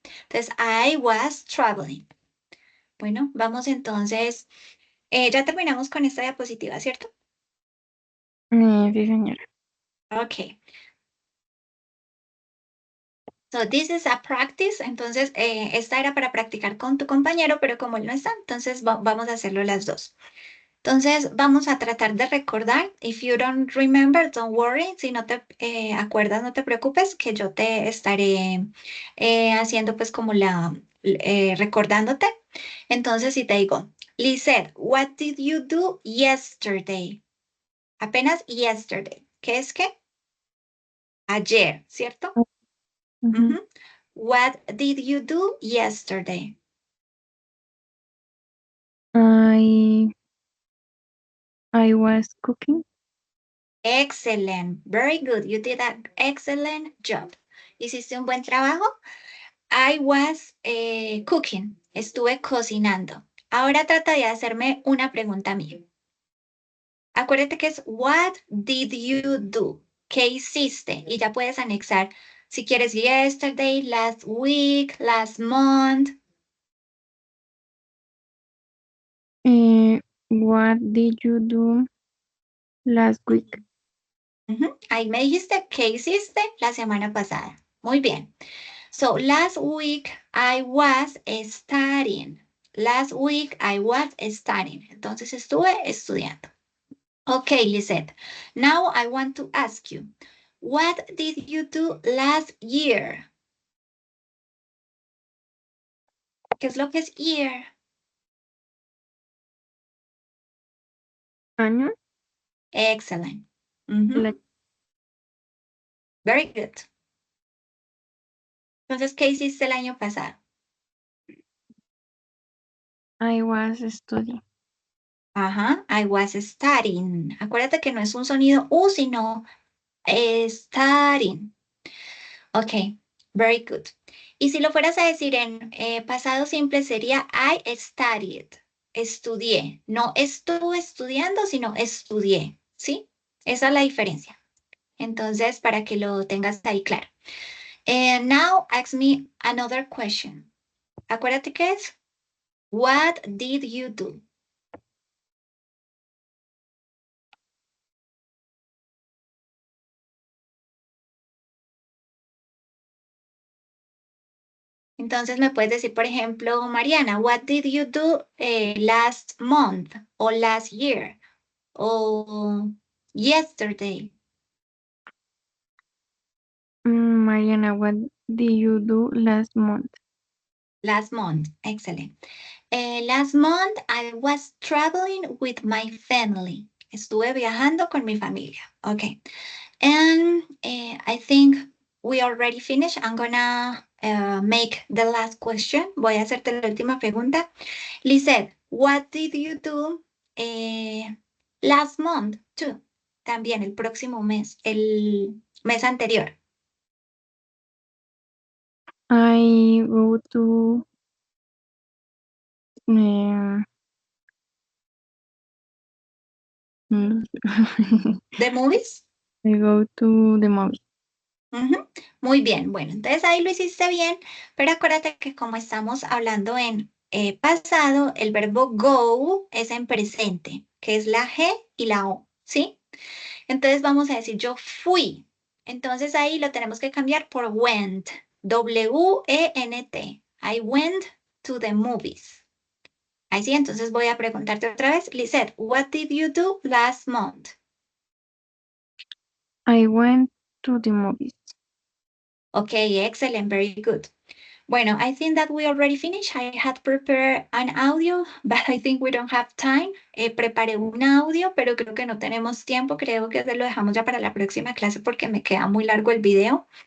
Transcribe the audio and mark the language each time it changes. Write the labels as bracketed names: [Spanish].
[Spanish] Entonces, [English] I was traveling. [Spanish] Bueno, vamos entonces. Ya terminamos con esta diapositiva, ¿cierto? Sí, señora. Ok. [English] So this is a practice. [Spanish] Entonces, esta era para practicar con tu compañero, pero como él no está, entonces vamos a hacerlo las dos. Entonces, vamos a tratar de recordar. [English] If you don't remember, don't worry. [Spanish] Si no te acuerdas, no te preocupes, que yo te estaré haciendo pues como recordándote. Entonces, si te digo, Lisette, [English] what did you do yesterday? [Spanish] Apenas yesterday. ¿Qué es qué? Ayer, ¿cierto? Mhm. [English] What did you do yesterday? I was cooking. Excellent. Very good. You did an excellent job. [Spanish] Hiciste un buen trabajo. [English] I was cooking. [Spanish] Estuve cocinando. Ahora trata de hacerme una pregunta a mí. Acuérdate que es [English] what did you do? [Spanish] ¿Qué hiciste? Y ya puedes anexar si quieres [English] yesterday, last week, last month. What did you do last week? [Spanish] Ahí me dijiste qué hiciste la semana pasada. Muy bien. [English] So last week I was studying. Last week I was studying. [Spanish] Entonces estuve estudiando. [English] Okay, Lisette. Now I want to ask you, what did you do last year? [Spanish] ¿Qué es lo que es year? Año. [English] Excellent. Very good. [Spanish] Entonces, ¿qué hiciste el año pasado? [English] I was studying. [Spanish] Ajá, [English] I was studying. [Spanish] Acuérdate que no es un sonido U, sino studying. [English] Ok, very good. [Spanish] Y si lo fueras a decir en pasado simple sería [English] I studied. [Spanish] Estudié. No estuve estudiando, sino estudié. ¿Sí? Esa es la diferencia. Entonces, para que lo tengas ahí claro. [English] And now ask me another question. [Spanish] Acuérdate que es [English] what did you do? [Spanish] Entonces me puedes decir, por ejemplo, Mariana, [English] what did you do last month [Spanish] o [English] last year [Spanish] o yesterday? [English] Mariana, what did you do last month? Last month, excellent. Last month I was traveling with my family. [Spanish] Estuve viajando con mi familia. [English] Okay. And I think we already finished. I'm gonna make the last question. [Spanish] Voy a hacerte la última pregunta. [English] Lisette, what did you do last month too? [Spanish] También el próximo mes, el mes anterior. [English] I go to I ¿The movies? go to the movie. [Spanish] Muy bien, bueno, entonces ahí lo hiciste bien, pero acuérdate que como estamos hablando en pasado, el verbo go es en presente, que es la G y la O, ¿sí? Entonces vamos a decir yo fui. Entonces ahí lo tenemos que cambiar por went, W-E-N-T. [English] I went to the movies. [Spanish] Ahí sí, entonces voy a preguntarte otra vez, [English] Lisette, what did you do last month? I went to the movies. Okay, excellent, very good. Bueno, I think that we already finished. I had prepared an audio, but I think we don't have time. [Spanish] Preparé un audio, pero creo que no tenemos tiempo. Creo que lo dejamos ya para la próxima clase porque me queda muy largo el video.